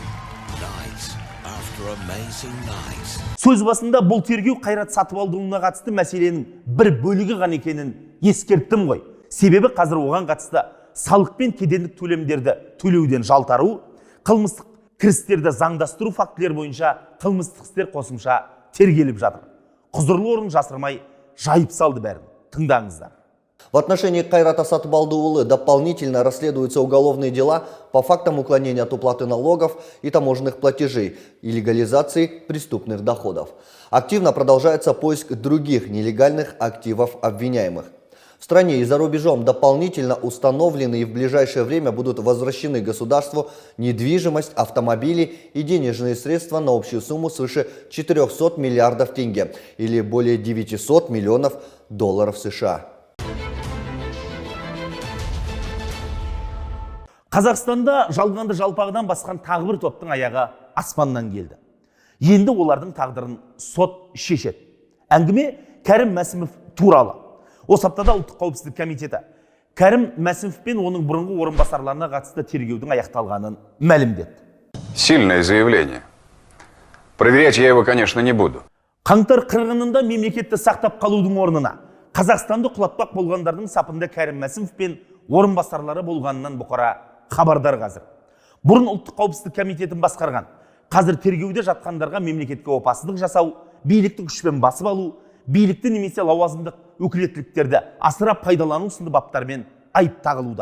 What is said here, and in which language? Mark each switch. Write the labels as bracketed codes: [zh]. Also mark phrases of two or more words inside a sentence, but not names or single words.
[kk] Сөз басында бұл тергеу Қайрат Сатыбалдыұлына қатысты мәселенің бір бөлігі ғана екенін ескерттім ғой. Себебі қазір оған қатысты салық пен кедендік төлемдерді төлеуден жалтару, қылмыстық кірістерді заңдастыру фактілер бойынша қылмыстық істер қосымша тергеліп жатыр. Құзырлы орын жасырмай жайып салды бәрін. Тыңдаңыздар. [ru] В отношении Кайрата Сатыбалдыұлы дополнительно расследуются уголовные дела по фактам уклонения от уплаты налогов и таможенных платежей и легализации преступных доходов. Активно продолжается поиск других нелегальных активов обвиняемых. В стране и за рубежом дополнительно установлены и в ближайшее время будут возвращены государству недвижимость, автомобили и денежные средства на общую сумму свыше 400 миллиардов тенге или более 900 миллионов долларов США. [kk] Қазақстанда жалғанды жалпағыдан басқан тағы бір топтың аяғы аспаннан келді. Енді олардың тағдырын сот шешеді. Әңгіме Кәрім Мәсімов туралы. Осы аптада Ұлттық қауіпсіздік комитеті Кәрім Мәсімов пен оның бұрынғы орынбасарларына қатысты тергеудің аяқталғанын мәлімдеді. [ru] Сильное заявление. Проверять я его, конечно, не буду. [kk] Қаңтар қырғынында мемлекетті сақтап қалудың орнына Қазақстанды құлатпақ болғандардың сапында Кәрім Мәсімов пен орынбасарлары болғанынан бұқара хабардар қазір. Бұрын Ұлттық қауіпсіздік комитетін басқарған, қазір тергеуде жатқандарға мемлекетке опасыздық жасау, билікті күшпен басып алу, билікті немесе лауазымдық өкілеттіліктерді асыра пайдалану сынды баптармен айып тағылуда.